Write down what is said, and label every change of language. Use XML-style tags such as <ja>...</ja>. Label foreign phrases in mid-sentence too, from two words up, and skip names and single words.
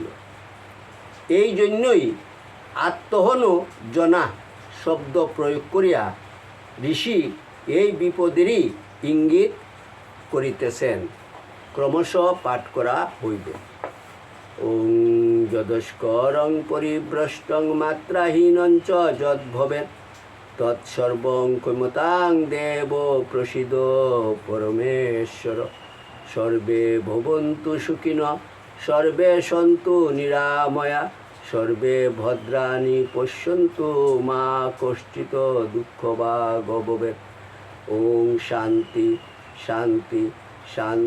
<bn>এই জন্যই আত্মহনু জনা শব্দ প্রয়োগ করিয়া ঋষি এই বিপদেরই ইঙ্গিত করিতেছেন। ক্রমশ পাঠ করা হইবে।</bn> <sa>ওং যদস্করং পরিভ্রষ্টং মাত্রাহীনঞ্চ যদ্ভবেৎ তৎসর্বং ক্ষমতাং দেব প্রসিদ পরমেশ্বর। সর্বে ভবন্তু সুখিন সর্বে সন্তু নিরাময়া সর্বে ভদ্রাণি পশ্যন্তু মা কশ্চিৎ দুঃখভাগ ভবেৎ। ওং শান্তি শান্তি শান্তি।</sa>